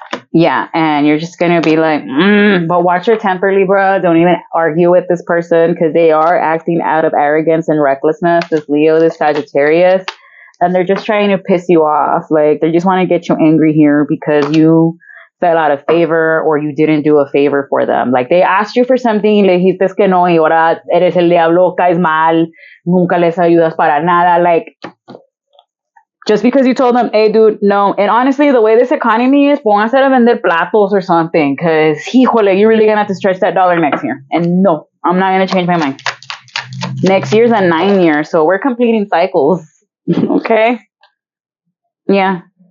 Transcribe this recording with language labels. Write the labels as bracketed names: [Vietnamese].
[English] Yeah, and you're just going to be like, but watch your temper, Libra. Don't even argue with this person because they are acting out of arrogance and recklessness, this Leo, this Sagittarius, and they're just trying to piss you off. Like, they just want to get you angry here because you fell out of favor or you didn't do a favor for them. Like, they asked you for something, [Spanish] le dijiste que no, y ahora eres el diablo, caes mal, nunca les ayudas para nada. [English] Like, just because you told them, hey, dude, no. And honestly, the way this economy is, [Spanish] pónganse a vender platos [English] or something. Because, híjole, you're really going to have to stretch that dollar next year. And no, I'm not going to change my mind. Next year's a 9 year. So we're completing cycles. Okay? Yeah.